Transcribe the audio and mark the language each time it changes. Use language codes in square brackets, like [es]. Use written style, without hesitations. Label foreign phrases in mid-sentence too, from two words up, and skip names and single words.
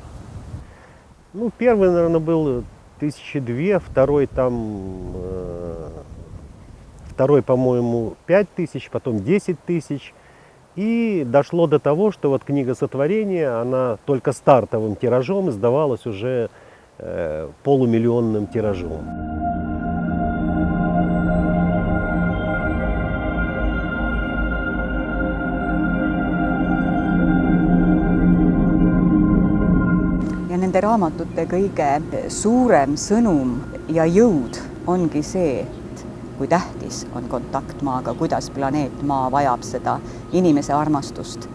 [ru] Ну, первый, наверное, был 1002, второй, по-моему, 5000, потом 10 тысяч. И дошло до того, что вот книга сотворения, она только стартовым тиражом издавалась уже полумиллионным тиражом. [et] ja nende raamatute kõige suurem sõnum ja jõud ongi see, kui tähtis on kontakt maaga, kuidas planeet Maa vajab seda inimese armastust.